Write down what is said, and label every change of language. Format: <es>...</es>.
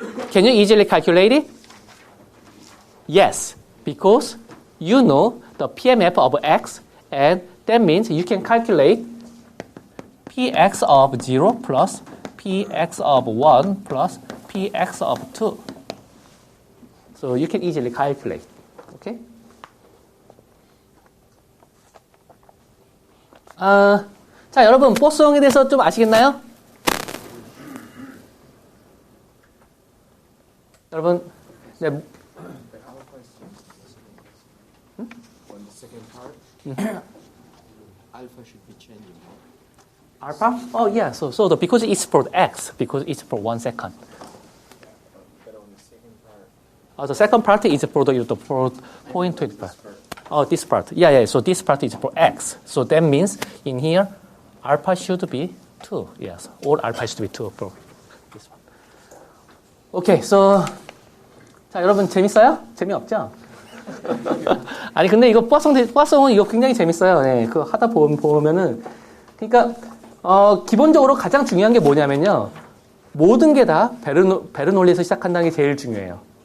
<en>Can you easily calculate it? Yes, because you know the PMF of x, and that means you can calculate px of 0 plus px of 1 plus px of 2. So you can easily calculate. Okay?</en> <ko>자, 여러분, 포스형에 대해서 좀 아시겠나요? 여러분, 네.</ko> <en>On the second part, alpha should be changing. Alpha? Oh, yeah. So because it's for x, because it's for 1 second. But on the second part, The second part is for the 0.25. Oh, this part. Yeah. So this part is for x. So that means in here, alpha should be 2. Yes, all alpha should be 2 for this one. Okay, so</en> <ko>자, 여러분 재밌어요? 재미없죠? 아니 근데 이거 포화성은 이거 굉장히 재밌어요. 네, 그 하다 보면은 그러니까 기본적으로 가장 중요한 게 뭐냐면요, 모든 게 다 베르놀리에서 시작한다는 게 제일 중요해요.</ko>